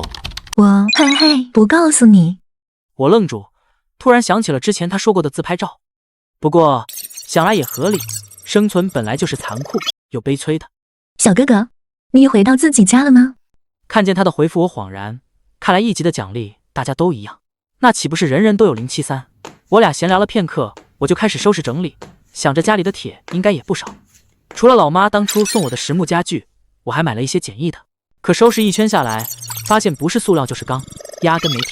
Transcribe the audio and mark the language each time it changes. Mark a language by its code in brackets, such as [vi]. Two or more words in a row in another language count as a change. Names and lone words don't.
[zh] 我不告訴你。我愣住，突然想起了之前他說過的自拍照。不過想來也合理，生存本來就是殘酷又悲催的。小哥哥，你回到自己家了嗎？看見他的回復我恍然，看來1 級的獎勵大家都一樣，那豈不是人人都有073？我倆閒聊了片刻，我就開始收拾整理，想着家裡的鐵應該也不少。除了老媽當初送我的實木家具，我還買了一些簡易的。可收拾一圈下來，發現不是塑料就是鋼，壓根沒鐵。